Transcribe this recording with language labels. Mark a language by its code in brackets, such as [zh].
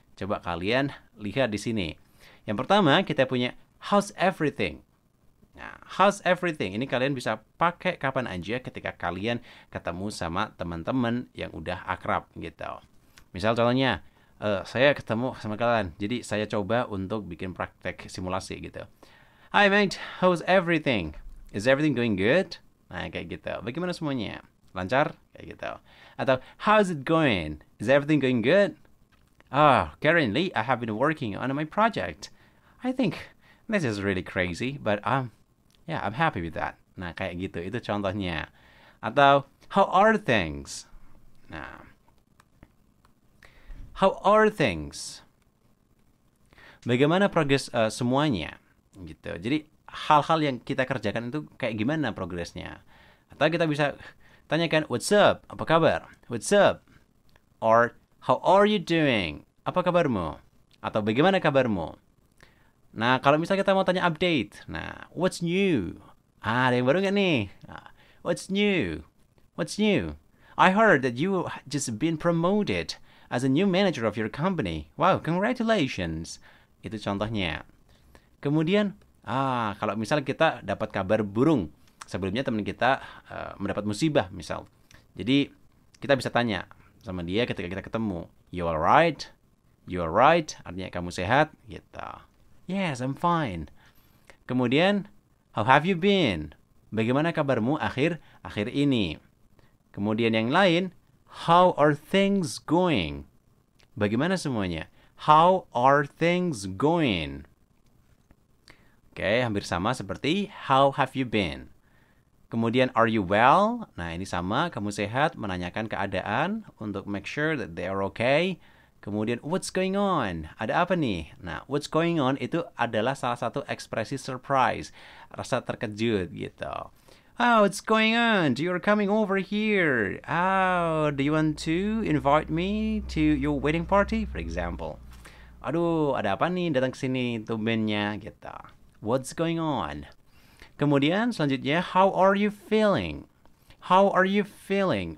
[id] Coba kalian lihat di sini. Yang pertama, kita punya [en] how's everything? [id] Nah, [en] how's everything? [id] Ini kalian bisa pakai kapan aja ketika kalian ketemu sama teman-teman yang udah akrab gitu. Misal contohnya, Saya ketemu sama kalian. Jadi saya coba untuk bikin praktek simulasi gitu. [en] Hi mate, how's everything? Is everything going good? [id] Nah, kayak gitu. Bagaimana semuanya? Lancar? Kayak gitu. Atau, [en] how's it going? Is everything going good? Currently I have been working on my project. I think this is really crazy, but yeah, I'm happy with that. [id] Nah, kayak gitu. Itu contohnya. Atau, [en] how are things? Nah, how are things? [id] Bagaimana progres semuanya? Gitu. Jadi hal-hal yang kita kerjakan itu kayak gimana progresnya? Atau kita bisa tanyakan, [en] what's up? [id] Apa kabar? [en] What's up? Or, how are you doing? [id] Apa kabarmu? Atau bagaimana kabarmu? Nah, kalau misalnya kita mau tanya update, nah, [en] what's new? [id] Ada yang baru nggak nih? Nah, [en] what's new? What's new? I heard that you just been promoted as a new manager of your company. Wow, congratulations. [id] Itu contohnya. Kemudian, kalau misal kita dapat kabar burung, sebelumnya teman kita mendapat musibah misal. Jadi, kita bisa tanya sama dia ketika kita ketemu, [en] you alright? You alright? [id] Artinya kamu sehat? Gitu. [en] Yes, I'm fine. [id] Kemudian, [en] how have you been? [id] Bagaimana kabarmu akhir ini? Kemudian yang lain, [en] how are things going? [id] Bagaimana semuanya? [en] How are things going? [id] Oke, hampir sama seperti [en] how have you been? [id] Kemudian, [en] are you well? [id] Nah, ini sama, kamu sehat, menanyakan keadaan untuk [en] make sure that they are okay. [id] Kemudian, [en] what's going on? [id] Ada apa nih? Nah, [en] what's going on [id] itu adalah salah satu ekspresi surprise, rasa terkejut gitu. [en] Oh, what's going on? You're coming over here. Oh, do you want to invite me to your wedding party, for example? [id] Aduh, ada apa nih datang ke sini tumbennya gitu. [en] What's going on? [id] Kemudian selanjutnya, [en] how are you feeling? How are you feeling?